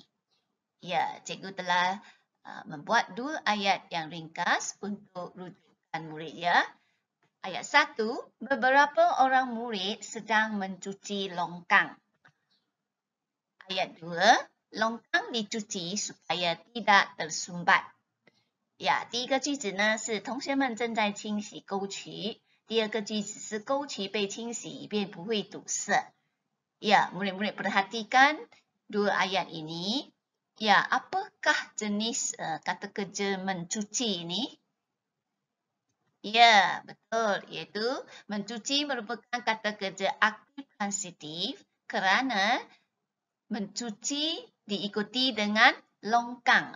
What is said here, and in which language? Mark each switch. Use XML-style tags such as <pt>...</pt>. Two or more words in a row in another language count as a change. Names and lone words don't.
<ms>Ya, cikgu telah membuat 2 ayat yang ringkas untuk rujukan murid ya. Ayat 1, beberapa orang murid sedang mencuci longkang. Ayat 2, longkang dicuci supaya tidak tersumbat.</ms> <zh>呀，第一个句子呢是同学们正在清洗沟渠，第二个句子是沟渠被清洗以便不会堵塞。</zh> <ms>Ya, murid-murid perhatikan 2 ayat ini. Ya, apakah jenis kata kerja mencuci ini? Ya, betul. Iaitu mencuci merupakan kata kerja aktif transitif kerana mencuci diikuti dengan longkang.</ms>